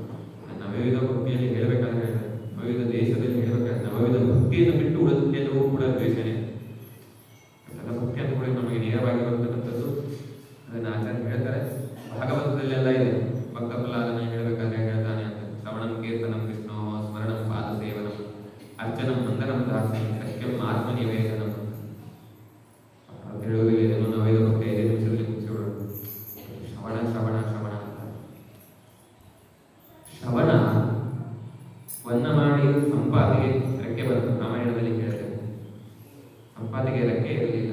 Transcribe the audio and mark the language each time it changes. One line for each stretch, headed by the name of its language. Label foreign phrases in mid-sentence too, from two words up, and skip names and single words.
Kannada: ನವವಿಧ ಭಕ್ತಿಯಲ್ಲಿ ಹೇಳಬೇಕಾದ್ರೆ, ನವವಿಧ ದೇಶದಲ್ಲಿ ಹೇಳಬೇಕಾದ್ರೆ, ನವವಿಧ ಭಕ್ತಿಯನ್ನು ಬಿಟ್ಟು ಉಳಿದೆಲ್ಲವೂ ಕೂಡ ದ್ವೇಷಣೆ. ಭಕ್ತಿ ಅಂತ ಕೂಡ ನಮಗೆ ನೇರವಾಗಿರುವಂತಕ್ಕಂಥದ್ದು. ಅದನ್ನು ಆಚಾರ್ಯ ಹೇಳ್ತಾರೆ, ಭಾಗವತದಲ್ಲೆಲ್ಲ ಇದೆ. ಭಕ್ತ ಪ್ರಹ್ಲಾದನ ಹೇಳಬೇಕಾದ್ರೆ ಹೇಳ್ತಾನೆ ಅಂತ,
Sanskrit: ಶ್ರವಣಂ ಕೀರ್ತನಂ ವಿಷ್ಣು ಸ್ಮರಣಂ ಪಾದ ಸೇವನಂ ಅರ್ಚನಂ ಮಂದನಂ ದಾಸ್ಯಂ ಸತ್ಯಂ ಆತ್ಮನಿವೇದನಂ
Kannada: ಅಂತ ಹೇಳುವುದಿಲ್ಲ. ಇದನ್ನು ನವೈದ ಭಕ್ತಿ 5 ನಿಮಿಷದಲ್ಲಿ ಮುಗಿಸಿಬಿಡೋದು. ಶ್ರವಣ ಶ್ರವಣ ಶ್ರವಣ ಅಂತ ಶ್ರವಣವನ್ನ ಮಾಡಿ ಸಂಪಾದಿಗೆ ರೆಕ್ಕೆ ಬಂತು. ರಾಮಾಯಣದಲ್ಲಿ ಹೇಳ್ತೇವೆ, ಸಂಪಾದಿಗೆ ರೆಕ್ಕೆ ಇರಲಿಲ್ಲ.